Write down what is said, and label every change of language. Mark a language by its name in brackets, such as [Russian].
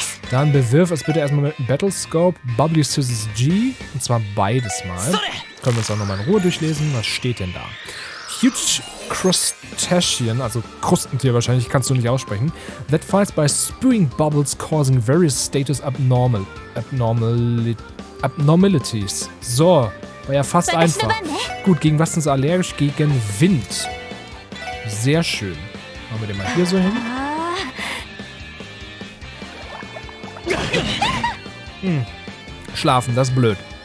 [German] Dann bewirf es bitte erstmal mit einem Battlescope. Bubbly Scissors G. Und zwar beides mal. Können wir uns auch nochmal in Ruhe durchlesen. Was steht denn da? Huge Crustacean, also Krustentier wahrscheinlich, kannst du nicht aussprechen. [English] That fights by spewing bubbles causing various status abnormalities. [German] So, war ja fast einfach. Gut, gegen was sind sie allergisch? Gegen Wind. Sehr schön. Machen wir den mal hier so hin. Schlafen, das ist blöd.